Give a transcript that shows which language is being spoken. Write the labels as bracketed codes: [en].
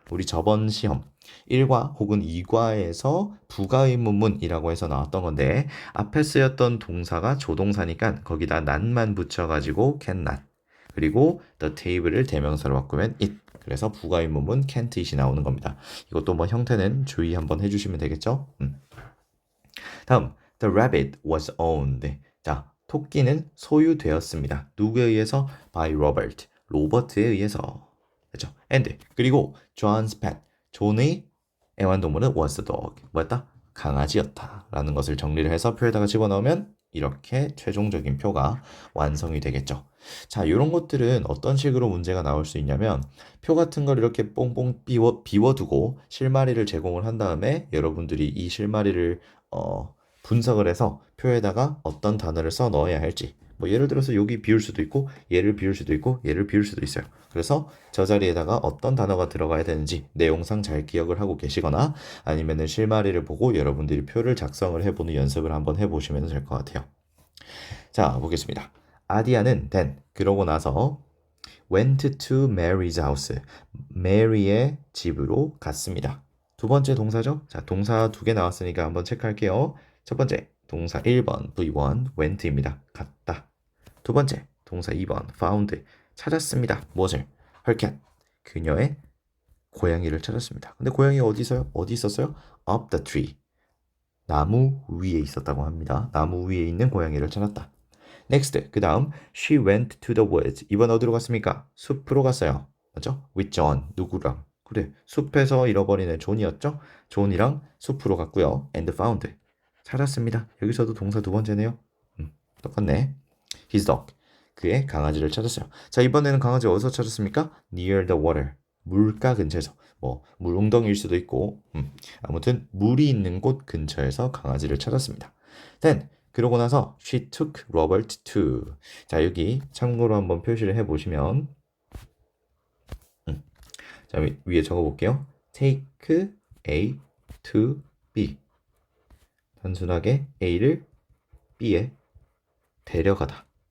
[ko] 우리 저번 시험 1과 혹은 2과에서 부가의문문이라고 해서 나왔던 건데 앞에 쓰였던 동사가 조동사니까 거기다 not만 붙여가지고 can not. 그리고 the table을 대명사로 바꾸면 it. 그래서 부가의문문 can't it이 나오는 겁니다. 이것도 뭐 형태는 주의 한번 해주시면 되겠죠? [en] 다음, the rabbit was owned. [ko] 자, 토끼는 소유되었습니다. 누구에 의해서? [en] by Robert. [ko] 로버트에 의해서. 그렇죠? and 그리고 John's pet. 존의 애완동물은 [en] was the dog. [ko] 뭐였다? 강아지였다. 라는 것을 정리를 해서 표에다가 집어넣으면 이렇게 최종적인 표가 완성이 되겠죠. 자, 이런 것들은 어떤 식으로 문제가 나올 수 있냐면 표 같은 걸 이렇게 뽕뽕 비워두고 실마리를 제공을 한 다음에 여러분들이 이 실마리를 분석을 해서 표에다가 어떤 단어를 써 넣어야 할지 뭐 예를 들어서 여기 비울 수도 있고 얘를 비울 수도 있고 얘를 비울 수도 있어요. 그래서 저 자리에다가 어떤 단어가 들어가야 되는지 내용상 잘 기억을 하고 계시거나 아니면은 실마리를 보고 여러분들이 표를 작성을 해보는 연습을 한번 해보시면 될 것 같아요. 자, 보겠습니다. 아디아는 then 그러고 나서 [en] went to Mary's house. [ko] 메리의 집으로 갔습니다. 두 번째 동사죠? 자, 동사 2개 나왔으니까 한번 체크할게요. 첫 번째, 동사 1번 V1 went입니다. 갔다. 두 번째, 동사 2번 found 찾았습니다. 무엇을? [en] her cat. [ko] 그녀의 고양이를 찾았습니다. 근데 고양이가 어디 있었어요? [en] up the tree. [ko] 나무 위에 있었다고 합니다. 나무 위에 있는 고양이를 찾았다. next, 그 다음 [en] she went to the woods. [ko] 이번 어디로 갔습니까? 숲으로 갔어요. 맞죠? [en] with John, [ko] 누구랑? 그래, 숲에서 잃어버린 애 존이었죠? 존이랑 숲으로 갔고요. [en] and found. [ko] 찾았습니다. 여기서도 동사 두 번째네요. 똑같네. [en] His dog. [ko] 그의 강아지를 찾았어요. 자, 이번에는 강아지 어디서 찾았습니까? [en] Near the water. [ko] 물가 근처에서. 뭐, 물웅덩이일 수도 있고, 아무튼 물이 있는 곳 근처에서 강아지를 찾았습니다. Then, 그러고 나서 [en] she took Robert to. [ko] 자, 여기 참고로 한번 표시를 해보시면, 자, 위에 적어볼게요. [en] Take A to B. [ko] 단순하게 A를 B에 데려가다.